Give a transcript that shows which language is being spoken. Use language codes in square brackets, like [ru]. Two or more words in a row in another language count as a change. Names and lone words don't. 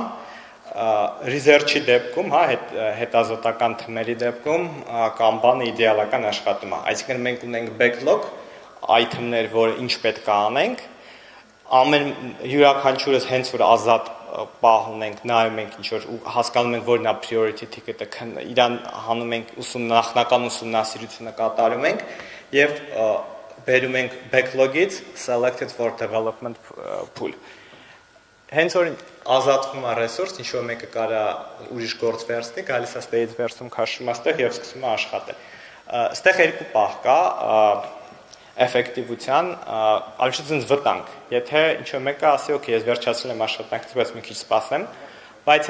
[hy] Scrum, research-ի դեպքում, հա, հետազոտական թմերի դեպքում Kanban-ը իդեալական աշխատում է։ Այսինքն մենք ունենք [en] backlog item- [hy] ներ, որ ինչ պետք է անենք, ամեն յուրաքանչյուրս հենց որ ազատ պահ ունենք, նայում ենք ինչ որ հասկանում ենք որն է [en] priority ticket- [hy] ը, իրան հանում ենք նախնական ուսումնասիրությունը կատարում ենք եւ բերում ենք backlog-ից [en] selected for development pool։ [hy] Հենց որ ազատվում է resource, ինչ որ մեկը կարա ուրիշ գործ վերցնի, գալիս է stage վերցում, քաշում է ստեղ եւ սկսում է աշխատել։ Ստեղ երկու պահ կա effectivության, ալշիցնց վտանգ։ Եթե ինչ որ մեկը ասի, օքեյ, ես վերջացրել եմ աշխատանքից, բայց մի քիչ սպասեմ, բայց